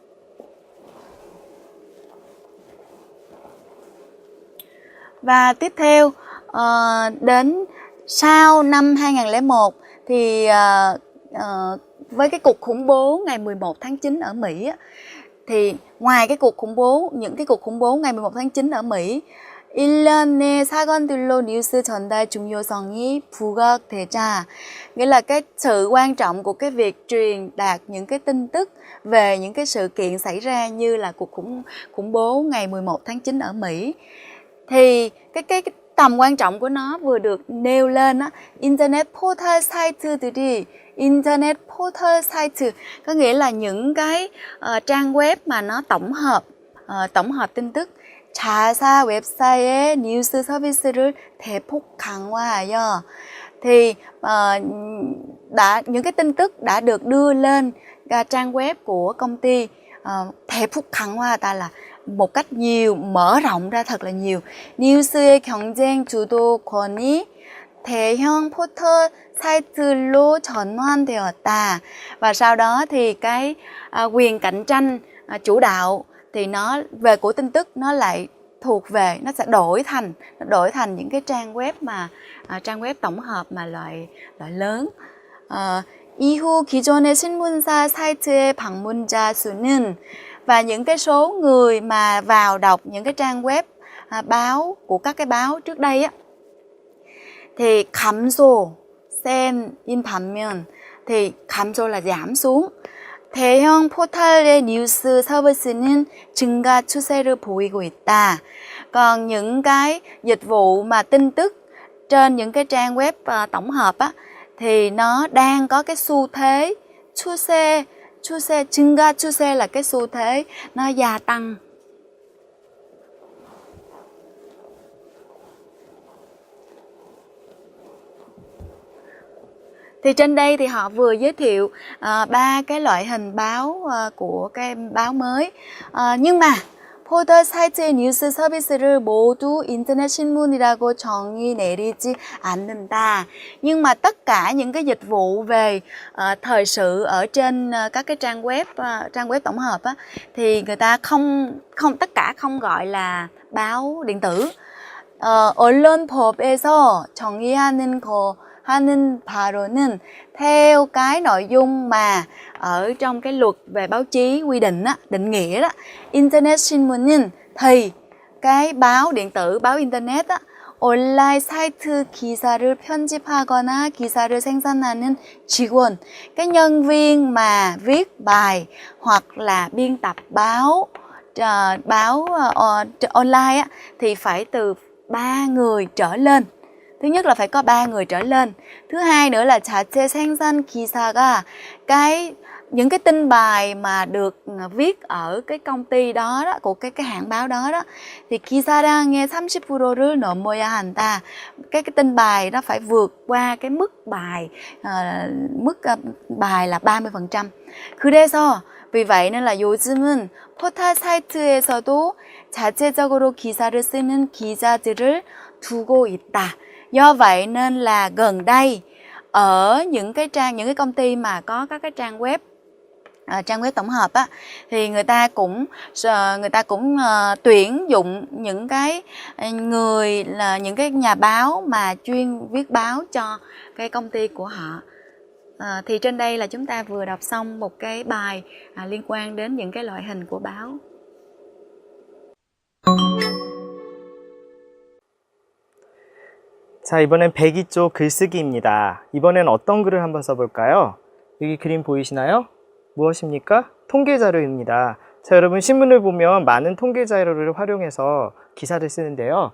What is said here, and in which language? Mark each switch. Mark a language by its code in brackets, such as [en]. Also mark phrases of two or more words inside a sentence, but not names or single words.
[vi] Và tiếp theo đến sau năm 2001 thì với cái cuộc khủng bố ngày 11 tháng 9 ở Mỹ á, thì ngoài những cái cuộc khủng bố ngày 11 tháng 9 ở Mỹ, [ko] 일련의 사건들로 뉴스 전달 중요성이 부각되자, [vi] nghĩa là cái sự quan trọng của cái việc truyền đạt những cái tin tức về những cái sự kiện xảy ra như là cuộc khủng bố ngày 11 tháng 9 ở Mỹ, thì cái tầm quan trọng của nó vừa được nêu lên á. [en] Internet portal site [vi] có nghĩa là những cái trang web mà nó tổng hợp tin tức. [ko] 자사 웹사이트의 뉴스 서비스를 대폭 강화하여, [vi] thì những cái tin tức đã được đưa lên trang web của công ty [ko] 대폭 강화하다 [vi] là một cách nhiều, mở rộng ra thật là nhiều. [ko] 뉴스의 경쟁 주도권이 대형 포털 사이트로 전환되었다. [vi] Và sau đó thì cái quyền cạnh tranh chủ đạo thì nó về của tin tức nó lại thuộc về, nó sẽ đổi thành những cái trang web tổng hợp mà loại lớn. [ko] 이후 기존의 신문사 사이트의 방문자 수는, [vi] và những cái số người mà vào đọc những cái trang web báo của các cái báo trước đây á, thì [ko] 감소인 반면, [vi] thì 감소 là giảm xuống. [ko] 대형 포털의 뉴스 서비스는 증가 추세를 보이고 있다. [vi] Còn những cái dịch vụ mà tin tức trên những cái trang web tổng hợp á, thì nó đang có cái xu thế [ko] 증가 추세 [vi] là cái xu thế nó gia tăng. Thì trên đây thì họ vừa giới thiệu 3 cái loại hình báo của cái báo mới. Nhưng mà [ko] 포털 사이트의 뉴스 서비스를 모두 인터넷 신문이라고 정의 내리지 않는다. [vi] Nhưng mà tất cả những cái dịch vụ về thời sự ở trên các cái trang web tổng hợp á, thì người ta không tất cả không gọi là báo điện tử. [ko] 언론법에서 정의하는 하는 바로는 [vi] theo cái nội dung mà ở trong cái luật về báo chí quy định á, định nghĩa đó, [ko] internet 신문은 [vi] thì cái báo điện tử, báo internet á, [ko] 온라인 사이트 기사를 편집하거나 기사를 생산하는 직원, [vi] cái nhân viên mà viết bài hoặc là biên tập báo online á, thì phải từ 3 người trở lên. Thứ nhất là phải có 3 người trở lên. Thứ hai nữa là [ko] 자체 생산 기사가 [vi] những cái tin bài mà được viết ở cái công ty đó, của cái hãng báo đó, thì [ko] 기사량의 30%를 넘어야 한다. [vi] Cái tin bài đó phải vượt qua cái mức bài là 30%. [ko] 그래서 [vi] vì vậy nên là [ko] 요즘은 포털 사이트에서도 자체적으로 기사를 쓰는 기자들을 두고 있다. [vi] Do vậy nên là gần đây ở những cái công ty mà có các cái trang web tổng hợp á, thì người ta cũng tuyển dụng những cái người là những cái nhà báo mà chuyên viết báo cho cái công ty của họ. Thì trên đây là chúng ta vừa đọc xong một cái bài liên quan đến những cái loại hình của báo. [ko] 자, 이번엔 102쪽 글쓰기입니다. 이번엔 어떤 글을 한번 써볼까요? 여기 그림 보이시나요? 무엇입니까? 통계 자료입니다. 자, 여러분 신문을 보면 많은 통계 자료를 활용해서 기사를 쓰는데요.